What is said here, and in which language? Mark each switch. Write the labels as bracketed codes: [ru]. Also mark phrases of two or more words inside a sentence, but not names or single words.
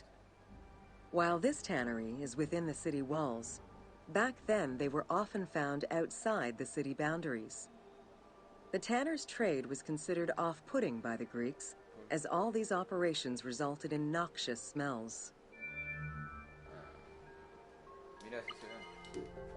[en] While this tannery is within the city walls, back then they were often found outside the city boundaries. The tanner's trade was considered off-putting by the Greeks, as all these operations resulted in noxious smells. [es] Mira si se ve. Fa.